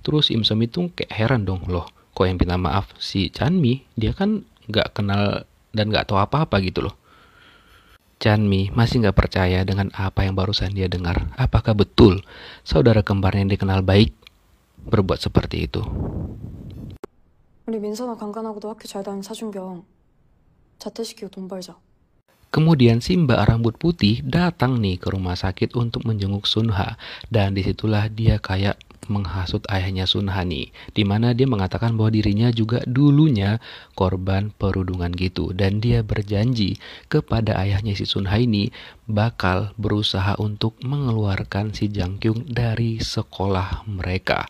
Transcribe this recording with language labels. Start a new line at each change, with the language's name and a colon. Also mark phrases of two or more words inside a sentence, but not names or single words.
Indonesian: Terus Im Somi tuh kayak heran dong, loh kok yang minta maaf si Chanmi? Dia kan gak kenal dan gak tahu apa-apa gitu loh. Chanmi masih gak percaya dengan apa yang barusan dia dengar. Apakah betul saudara kembarnya yang dikenal baik berbuat seperti itu?
Korean: 우리 민선아 강간하고도 학교 잘 다니는 사준경 자퇴시키고 돈 벌자.
Indonesian: Kemudian si Mbak Rambut Putih datang nih ke rumah sakit untuk menjenguk Sunha, dan disitulah dia kayak menghasut ayahnya Sunha nih, dimana dia mengatakan bahwa dirinya juga dulunya korban perundungan gitu, dan dia berjanji kepada ayahnya si Sunha ini bakal berusaha untuk mengeluarkan si Jang Kyung dari sekolah mereka.